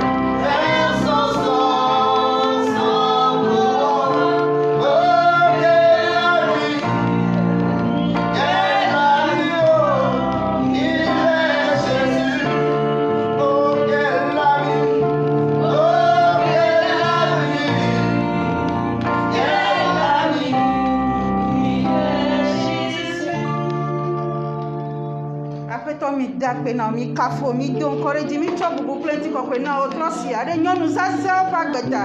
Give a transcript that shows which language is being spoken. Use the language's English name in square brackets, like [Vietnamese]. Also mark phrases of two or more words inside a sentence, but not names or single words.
[French] Faire sans pouvoir. Oh, quel ami, oh, il est Jésus. Oh, quel ami, oh, quel ami, [Ewe] Aƒetɔ mi da kpe na mi kafo mi do ŋkɔ ɖe dzi mi tsɔ bubu kple ŋutikɔkɔe na wo trɔ sia ɖe nyɔnu zazãwo ƒe agbeta.